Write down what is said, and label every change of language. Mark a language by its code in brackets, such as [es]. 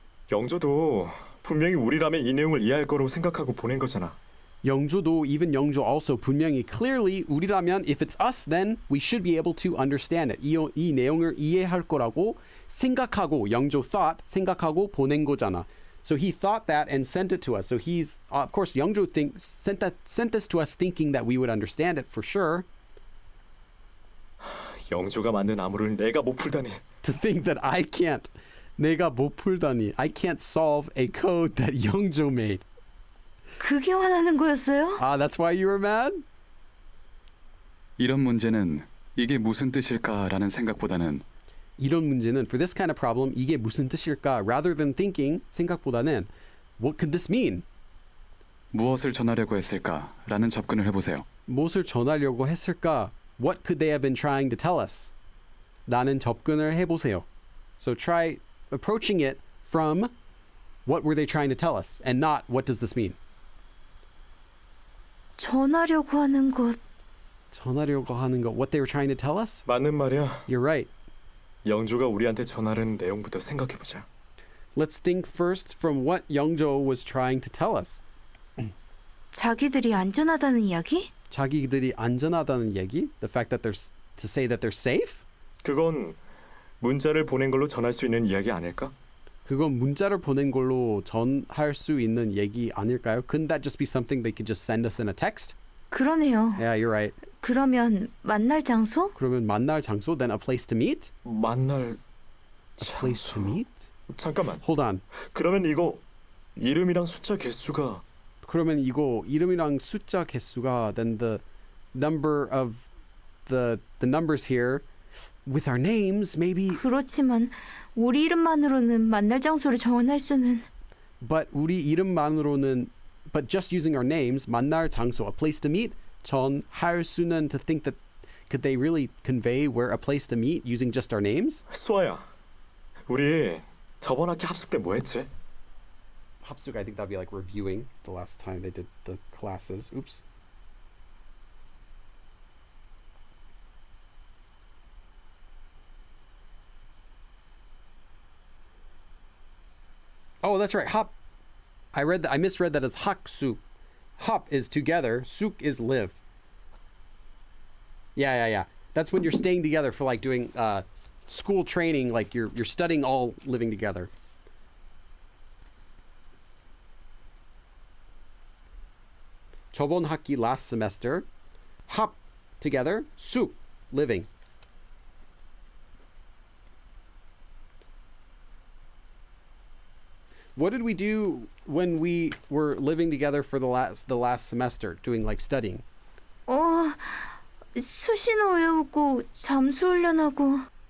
[ko] 영조도 분명히 우리라면 이 내용을 이해할 거라고 생각하고 보낸 거잖아. [en] 영조도, even 영조 also, 분명히, clearly, [ko] 우리라면, [en] if it's us, then we should be able to understand it. [ko] 이 내용을 이해할 거라고 생각하고, 영조 [en] thought, [ko] 생각하고 보낸 거잖아. [en] So he thought that and sent it to us. So he's, of course, 영조 sent this to us thinking that we would understand it for sure. [ko] 영조가 만든 암호를 내가 못 풀다니. [en] To think that I can't, [ko] 내가 못 풀다니, [en] I can't solve a code that 영조 made. [ko] 그게 화나는 거였어요? [en] Ah, that's why you were mad? [ko] 이런 문제는 이게 무슨 뜻일까라는 생각보다는 이런 문제는, [en] for this kind of problem, [ko] 이게 무슨 뜻일까? [en] Rather than thinking, [ko] 생각보다는, [en] what could this mean? [ko] 무엇을 전하려고 했을까라는 접근을 해보세요. 무엇을 전하려고 했을까? [en] What could they have been trying to tell us? [ko] 라는 접근을 해보세요. [en] So try approaching it from what were they trying to tell us, and not what does this mean? [ko] 전하려고 하는 것. 전하려고 하는 거, [en] what they were trying to tell us? [ko] 맞는 말이야. [en] You're right. [ko] 영조가 우리한테 전하려는 내용부터 생각해보자. [en] Let's think first from what Youngjo was trying to tell us. [ko] 자기들이 안전하다는 이야기? 자기들이 안전하다는 얘기? [en] The fact that to say that they're safe? [ko] 그건 문자를 보낸 걸로 전할 수 있는 이야기 아닐까? 그건 문자를 보낸 걸로 전할 수 있는 얘기 아닐까요? [en] Couldn't that just be something they could just send us in a text? [ko] 그러네요. [en] Yeah, you're right. [ko] 그러면 만날 장소? 그러면 만날 장소, [en] then a place to meet? [ko] 만날 [en] A place to meet? [ko] 잠깐만. [en] Hold on. [ko] 그러면 이거 이름이랑 숫자 개수가 그러면 이거 이름이랑 숫자 개수가 [en] then the number of the numbers here with our names maybe [ko] 그렇지만 우리 이름만으로는 만날 장소를 정할 수는. [en] but [ko] 우리 이름만으로는 [en] but just using our names [ko] 만날 장소 [en] a place to meet [ko] 전할 수는 [en] to think that could they really convey where a place to meet using just our names? [ko] 수아야. 우리 저번 학기 합숙 때 뭐 했지? [en] 합숙 I think that'd be like reviewing the last time they did the classes. Oops. Oh, that's right. Hop. I read that. I misread that as haksu. Hop is together. Suk is live. Yeah. That's when you're staying together for like doing school training. Like you're studying all living together. [ko] 저번 학기 [en] last semester. Hop together. Suk living. What did we do when we were living together for the last semester, doing like studying? [ko] 수신호 외우고 잠수 훈련하고.